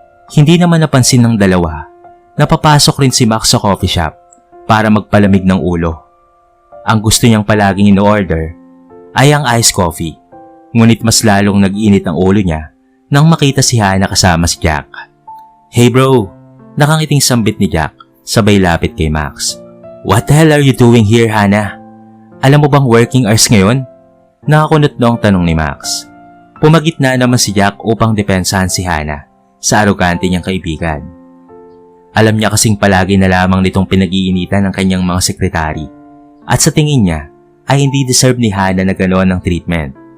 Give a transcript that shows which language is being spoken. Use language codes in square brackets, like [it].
[tl] Hindi naman napansin ng dalawa na papasok rin si Max sa coffee shop para magpalamig ng ulo. Ang gusto niyang palaging in-order ay ang iced coffee. Ngunit mas lalong nag-init ang ulo niya nang makita si Hannah kasama si Jack. [en] Hey bro, [tl] nakangiting sambit ni Jack sabay lapit kay Max. [en] What the hell are you doing here, Hannah? [tl] Alam mo bang working hours ngayon? Nakakunot na ang tanong ni Max. Pumagitna naman si Jack upang depensahan si Hannah sa arogante niyang kaibigan. Alam niya kasing palagi na lamang nitong pinag-iinitan ng kanyang mga sekretary at sa tingin niya ay hindi deserve ni Hannah na ganoon ng treatment.